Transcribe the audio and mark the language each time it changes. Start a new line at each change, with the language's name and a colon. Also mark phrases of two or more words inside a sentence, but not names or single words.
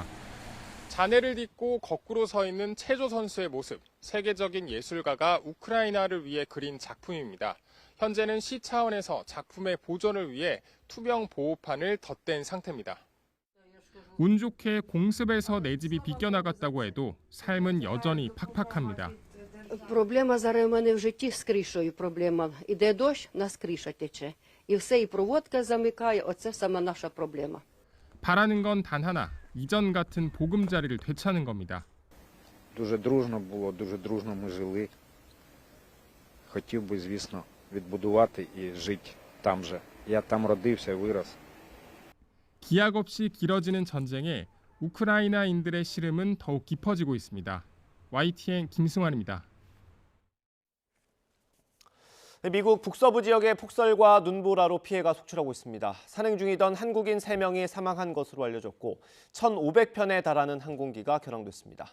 Korean: 잔해를 딛고 거꾸로 서 있는 체조 선수의 모습, 세계적인 예술가가 우크라이나를 위해 그린 작품입니다. 현재는 시 차원에서 작품의 보존을 위해 투명 보호판을 덧댄 상태입니다. 운 좋게 공습에서 내 집이 비껴나갔다고 해도 삶은 여전히 팍팍합니다.
Ukrainian: Проблема зараз у мене в житті з кришою проблема. Іде дощ, у нас криша тече. І все, і проводка замикає, оце саме наша проблема.
Korean: 바라는 건 단 하나, 이전 같은 보금자리를 되찾는 겁니다.
Ukrainian: Дуже дружно було, дуже дружно ми жили. Хотів би, звісно, відбудувати і жити там же. Я там родився і вирос.
Korean: 기약 없이 길어지는 전쟁에 우크라이나인들의 시름은 더욱 깊어지고 있습니다. YTN 김승환입니다. 미국 북서부 지역의 폭설과 눈보라로 피해가 속출하고 있습니다. 산행 중이던 한국인 3명이 사망한 것으로 알려졌고 1,500편에 달하는 항공기가 결항됐습니다.